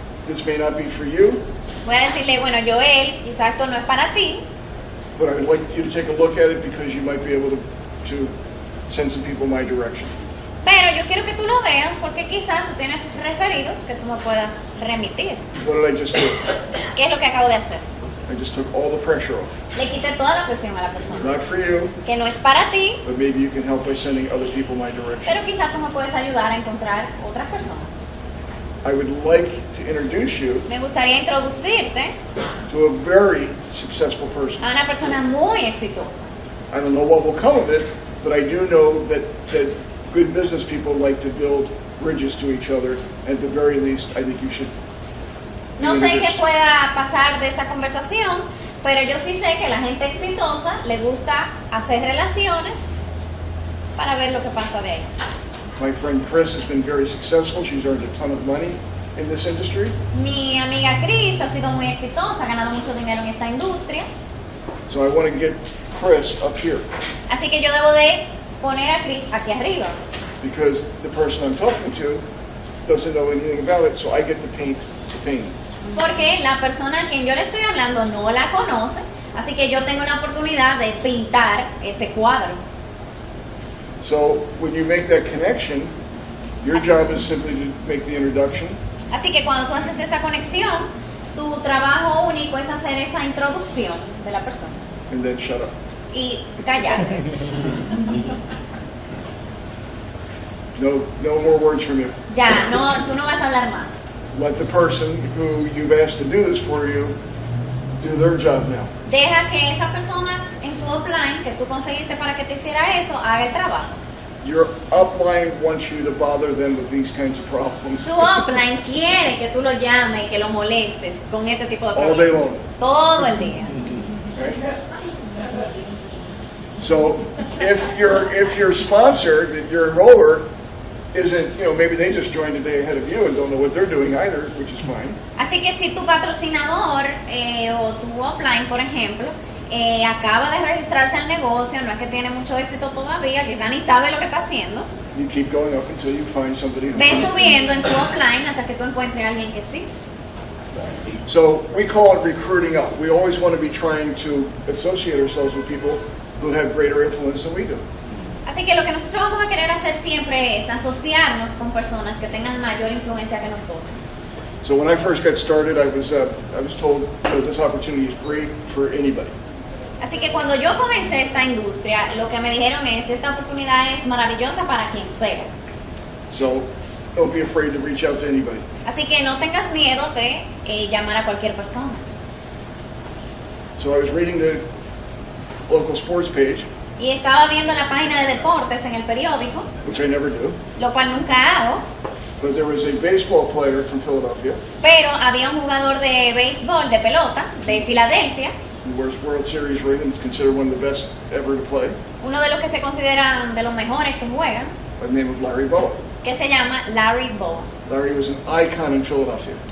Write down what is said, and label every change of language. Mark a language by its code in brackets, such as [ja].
[en] This may not be for you, [es] Voy a decirle, bueno, Joel, quizás esto no es para ti, [en] but I would like you to take a look at it because you might be able to send some people my direction. [es] pero yo quiero que tú lo veas porque quizás tú tienes referidos que tú me puedas remitir. [en] What did I just do? [es] ¿Qué es lo que acabo de hacer? [en] I just took all the pressure off. [es] Le quité toda la presión a la persona. [en] Not for you, [es] Que no es para ti, [en] but maybe you can help by sending other people my direction. [es] pero quizás tú me puedes ayudar a encontrar otras personas. [en] I would like to introduce you [es] Me gustaría introducirte [en] to a very successful person. [es] a una persona muy exitosa. [en] I don't know what will come of it, but I do know that good business people like to build bridges to each other. At the very least, I think you should. [es] No sé qué [en] introduce. [es] pueda pasar de esta conversación, pero yo sí sé que la gente exitosa le gusta hacer relaciones para ver lo que pasa de ahí. [en] My friend Chris has been very successful. She's earned a ton of money in this industry. [es] Mi amiga Chris ha sido muy exitosa, ha ganado mucho dinero en esta industria, [en] So I want to get Chris up here [es] así que yo debo de poner a Chris aquí arriba, [en] because the person I'm talking to doesn't know anything about it, so I get to paint the painting. [es] porque la persona a quien yo le estoy hablando no la conoce, así que yo tengo la oportunidad de pintar ese cuadro. [en] So when you make that connection, your job is simply to make the introduction, [es] Así que cuando tú haces esa conexión, tu trabajo único es hacer esa introducción de la persona [en] and then shut up. [es] y callarte. [en] No more words from you. [es] Ya, no, tú no vas a hablar más. [en] Let the person who you've asked to do this for you do their job now. [es] Deja que esa persona en tu upline que tú conseguiste para que te hiciera eso, haga el trabajo. [en] Your upline wants you to bother them with these kinds of problems [es] Tu upline quiere que tú lo llames y que lo molestes con este tipo de [en] all day [es] problemas. [en] long. [es] Todo el día. [en] Right? So if your sponsor, that your enroller, isn't, maybe they just joined a day ahead of you and don't know what they're doing either, which is fine. [es] Así que si tu patrocinador o tu upline, por ejemplo, acaba de registrarse al negocio, no es que tiene mucho éxito todavía, quizá ni sabe lo que está haciendo, [en] You keep going up until you find somebody who. [es] ve subiendo en tu upline hasta que tú encuentres a alguien que sí. [en] So we call it recruiting up. We always want to be trying to associate ourselves with people who have greater influence than we do. [es] Así que lo que nosotros vamos a querer hacer siempre es asociarnos con personas que tengan mayor influencia que nosotros. [en] So when I first got started, I was told this opportunity is great for anybody. [es] Así que cuando yo comencé esta industria, lo que me dijeron es, esta oportunidad es maravillosa para quien sea. [en] So don't be afraid to reach out to anybody. [es] Así que no tengas miedo de llamar a cualquier persona. [en] So I was reading the local sports page, [es] Y estaba viendo la página de deportes en el periódico, [en] which I never do, [es] lo cual nunca hago, [en] but there was a baseball player from Philadelphia [es] pero había un jugador de béisbol, de pelota, de Filadelfia, [en] who wears World Series ring and is considered one of the best ever to play, [es] uno de los que se consideran de los mejores que juegan, [en] by the name of Larry Bowa. [es] que se llama Larry Bowa. [en] Larry was an icon in Philadelphia.